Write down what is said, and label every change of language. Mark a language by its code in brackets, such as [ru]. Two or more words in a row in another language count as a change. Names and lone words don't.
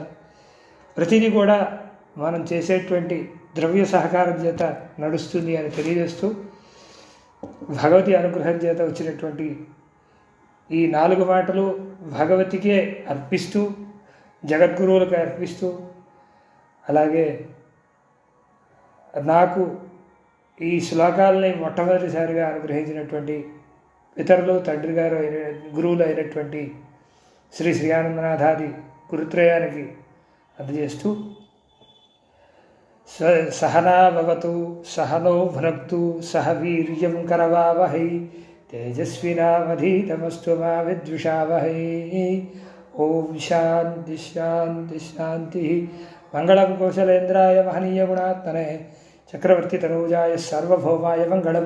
[te] ప్రతిదీ కూడా మనం చేసేటువంటి ద్రవ్య సహకారం చేత నడుస్తుంది అని తెలియజేస్తూ, భగవతి అనుగ్రహం చేత వచ్చినటువంటి ఈ 4 మాటలు భగవతికే అర్పిస్తూ, జగద్గురువులకు అర్పిస్తూ, అలాగే నాకు ఈ శ్లోకాలని మొట్టమొదటిసారిగా అనుగ్రహించినటువంటి ఇతరులు తండ్రి గారు గురువులు అయినటువంటి శ్రీ శ్రీయానందనాథాది గురుత్రయానికి అందజేస్తూ [sa] सहना भवतु सहनौ भुनक्तु सह वीर्यं करवावहै तेजस्विनावधीतमस्तु मा विद्विषावहै। ओम शांति शांति शांति। मंगलम कौशलेन्द्राय महनीय गुणात्मने चक्रवर्ती तनूजाय सार्वभौमाय मंगलम।